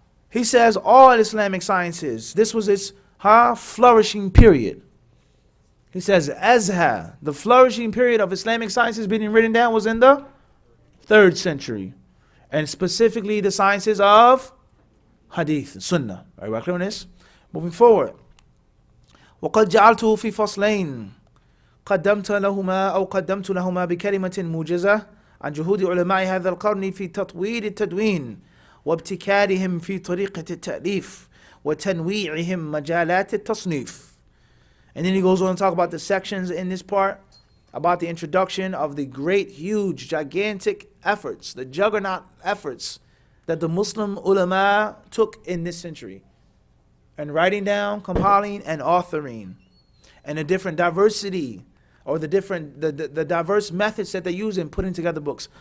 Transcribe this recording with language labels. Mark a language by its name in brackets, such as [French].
[English] He says all Islamic sciences, this was its flourishing period. He says Azha, the flourishing period of Islamic sciences being written down was in the 3rd century. And specifically the sciences of Hadith, Sunnah. Everybody clear on this? Moving forward. [Arabic] وقد جعلته في فصلين قدمت لهما بكلمة موجزة عن جهود علماء هذا القرن في تطوير التدوين وابتكارهم في طريقة التأليف وتنويعهم مجالات التصنيف. [English] And then he goes on to talk about the sections in this part, about the introduction of the great, huge, gigantic efforts, the juggernaut efforts that the Muslim ulama took in this century. And writing down, compiling, and authoring. And the different diversity, or the diverse methods that they use in putting together books.